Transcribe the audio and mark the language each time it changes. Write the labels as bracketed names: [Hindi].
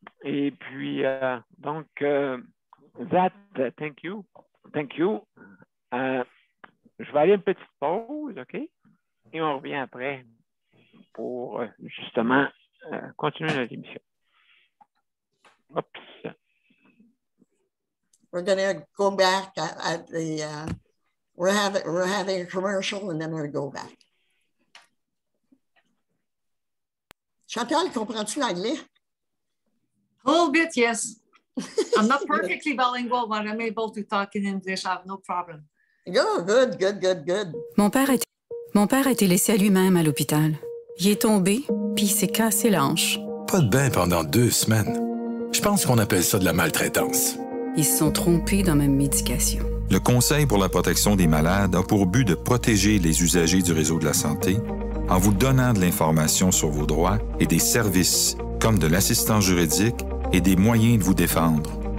[French] Et puis, donc, Zat, [English] thank you. Thank you. [French] Je vais aller une petite pause, OK? Et on revient après pour justement continuer notre émission. Oops. [English] We're going to go back at the, we're having a commercial and then we'll go back. [French] Chantal, comprends-tu l'anglais? [English] A little bit, yes. I'm not perfectly bilingual, but I'm able to talk in English. I have no problem. Good. [French] Mon père a été laissé à lui-même à l'hôpital. Il est tombé, puis il s'est cassé la hanche. Pas de bain pendant 2 semaines. Je pense qu'on appelle ça de la maltraitance. Ils se sont trompés dans ma médication. Le Conseil pour la protection des malades a pour but de protéger les usagers du réseau de la santé en vous donnant de l'information sur vos droits et des services comme de l'assistance juridique et des moyens de vous défendre.